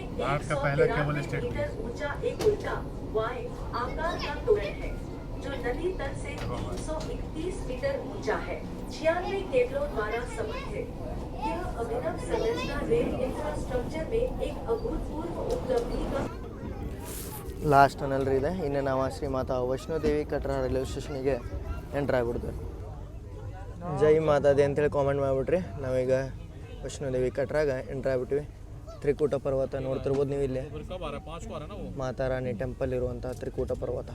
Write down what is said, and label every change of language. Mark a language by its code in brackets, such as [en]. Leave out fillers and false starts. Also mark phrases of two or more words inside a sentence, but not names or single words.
[hi] भारत का पहला केबल स्टेट मीटर ऊंचा एक उल्टा वाई आकार का तोरण है, जो नदी तल से 331 मीटर ऊंचा है, 96 केबलों द्वारा समर्थित। यह अभिनव संरचना रेल इंफ्रास्ट्रक्चर में एक अभूतपूर्व उपलब्धि का [en] last tunnel [kn] ಇದೆ. ಇನ್ನು ನಾವು ಶ್ರೀ ಮಾತಾ ವೈಷ್ಣೋದೇವಿ ಕಟ್ರಾ [en] railway station [kn] ಎಂಟ್ರ್ ಆಗಿಬಿಡ್ತೀವಿ. ಜೈ ಮಾತಾದೆ ಅಂತೇಳಿ ಕಾಮೆಂಟ್ ಮಾಡಿಬಿಟ್ರಿ. ನಾವೀಗ ವೈಷ್ಣೋದೇವಿ ಕಟ್ರಾಗ ಎಂಟ್ರ್ ಆಗಿಬಿಟ್ವಿ. ತ್ರಿಕೂಟ ಪರ್ವತ ನೋಡ್ತಿರ್ಬೋದು ನೀವು ಇಲ್ಲಿ. ಮಾತಾ [en] Rani temple [kn] ಇರುವಂಥ ತ್ರಿಕೂಟ ಪರ್ವತ.